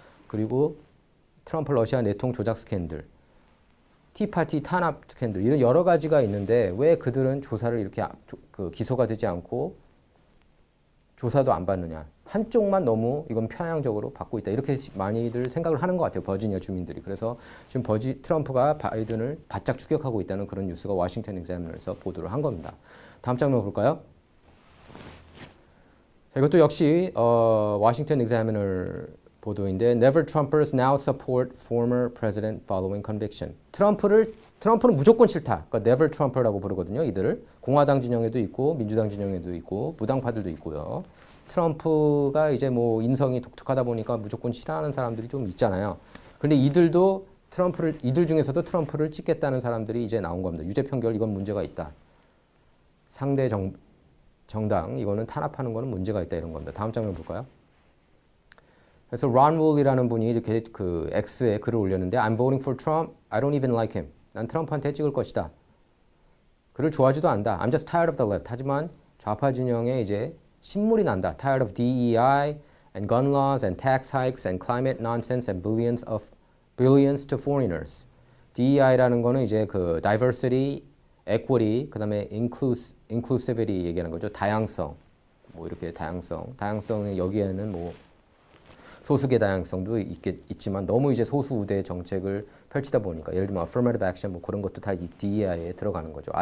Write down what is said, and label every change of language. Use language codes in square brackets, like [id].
[ko] 그리고 트럼프 러시아 내통 조작 스캔들, 티파티 탄압 스캔들 이런 여러 가지가 있는데 왜 그들은 조사를 이렇게 기소가 되지 않고 조사도 안 받느냐. 한쪽만 너무 이건 편향적으로 받고 있다. 이렇게 많이들 생각을 하는 것 같아요. 버지니아 주민들이. 그래서 지금 트럼프가 바이든을 바짝 추격하고 있다는 그런 뉴스가 워싱턴 익자미너에서 보도를 한 겁니다. 다음 장면 볼까요? 자, 이것도 역시 워싱턴 익자미너 보도인데 [en] Never Trumpers now support former president following conviction. [ko] 트럼프는 무조건 싫다. 그러니까 Never Trumper라고 부르거든요. 이들을 공화당 진영에도 있고 민주당 진영에도 있고 무당파들도 있고요. 트럼프가 이제 뭐 인성이 독특하다 보니까 무조건 싫어하는 사람들이 좀 있잖아요. 그런데 이들 중에서도 트럼프를 찍겠다는 사람들이 이제 나온 겁니다. 유죄 판결 이건 문제가 있다. 상대 정당 이거는 탄압하는 거는 문제가 있다 이런 겁니다. 다음 장면 볼까요? 그래서 론 울이라는 분이 이렇게 그 X에 글을 올렸는데 [en] I'm voting for Trump. I don't even like him. [ko] 난 트럼프한테 찍을 것이다. 그를 좋아하지도 않다. [en] I'm just tired of the left. [ko] 하지만 좌파 진영에 이제 신물이 난다. [en] Tired of DEI and gun laws and tax hikes and climate nonsense and billions to foreigners. [ko] DEI라는 거는 이제 그 diversity, equity, 그다음에 inclusivity 얘기하는 거죠. 다양성. 뭐 이렇게 다양성의 여기에는 뭐 소수계 다양성도 있지만 너무 이제 소수 우대 정책을 펼치다 보니까 예를 들면 affirmative action 뭐 그런 것도 다 DEI에 들어가는 거죠.